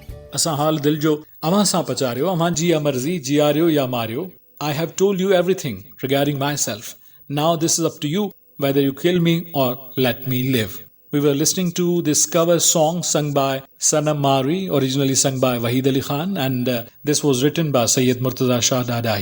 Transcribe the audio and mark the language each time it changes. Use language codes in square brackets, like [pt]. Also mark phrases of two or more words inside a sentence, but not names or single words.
[sd] असां हाल दिल जो अवां सां पचारियो, अवां जी मर्ज़ी जियारियो या मारियो. [en] I have told you everything regarding myself. Now this is up to you whether you kill me or let me live. We were listening to this cover song sung by Sanam Mari, originally sung by Wahid Ali Khan, and this was written by Sayyid Murtaza Shah Dadahi.